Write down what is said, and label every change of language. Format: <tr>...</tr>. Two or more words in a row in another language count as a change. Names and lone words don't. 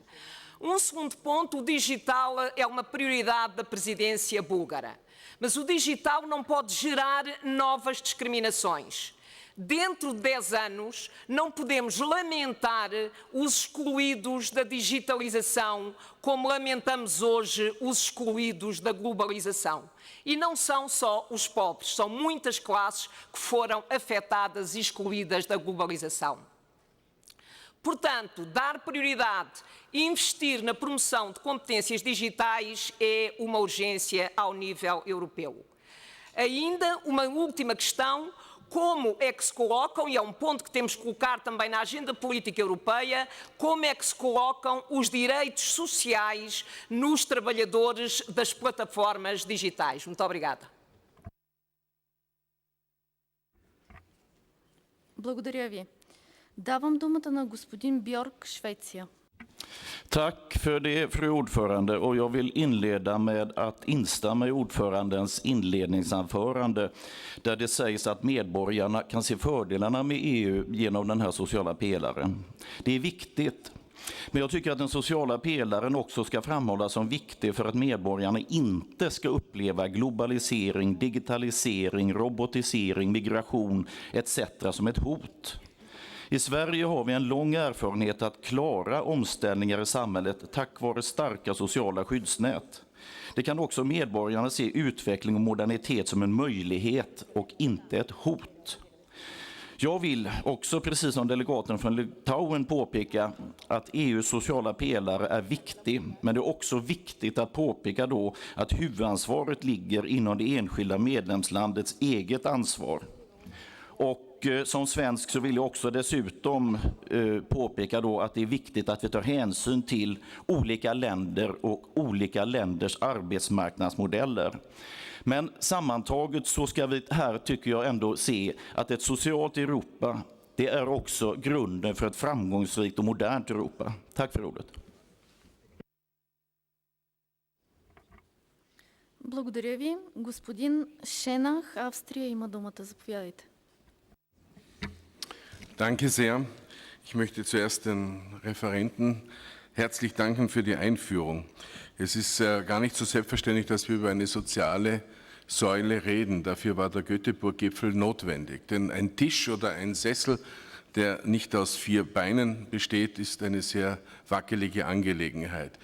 <pt>Um segundo ponto, o digital é uma prioridade da presidência búlgara, mas o digital não pode gerar novas discriminações. Dentro de 10 anos, não podemos lamentar os excluídos da digitalização como lamentamos hoje os excluídos da globalização. E não são só os pobres, são muitas classes que foram afetadas e excluídas da globalização. Portanto, dar prioridade e investir na promoção de competências digitais é uma urgência ao nível europeu. Ainda uma última questão. Como é que se colocam, e é um ponto que temos que colocar também na agenda política europeia, como é que se colocam os direitos sociais nos trabalhadores das plataformas digitais? Muito obrigada.</pt> <bg>Благодаря ви. Давам думата на господин Бьорк, Швеция.</bg> <sv>Tack för det, fru ordförande, och jag vill inleda med att instämma i ordförandens inledningsanförande där det sägs att medborgarna kan se fördelarna med EU genom den här sociala pelaren. Det är viktigt. Men jag tycker att den sociala pelaren också ska framhållas som viktig för att medborgarna inte ska uppleva globalisering, digitalisering, robotisering, migration etc. som ett hot. I Sverige har vi en lång erfarenhet att klara omställningar i samhället tack vare starka sociala skyddsnät. Det kan också medborgarna se utveckling och modernitet som en möjlighet och inte ett hot. Jag vill också, precis som delegaten från Litauen, påpeka att EUs sociala pelare är viktig, men det är också viktigt att påpeka då att huvudansvaret ligger inom det enskilda medlemslandets eget ansvar. Och som svensk så vill jag också dessutom påpeka då att det är viktigt att vi tar hänsyn till olika länder och olika länders arbetsmarknadsmodeller. Men sammantaget så ska vi här, tycker jag, ändå se att ett socialt Europa, det är också grunden för ett framgångsrikt och modernt Europa. Tack för ordet.</sv> <bg>Благодаря ви. Господин Шенах, Австрия има думата. Заповядайте.</bg> <de>Danke sehr. Ich möchte zuerst den Referenten herzlich danken für die Einführung. Es ist gar nicht so selbstverständlich, dass wir über eine soziale Säule reden. Dafür war der Göteborg-Gipfel notwendig. Denn ein Tisch oder ein Sessel, der nicht aus 4 Beinen besteht, ist eine sehr wackelige Angelegenheit.</de>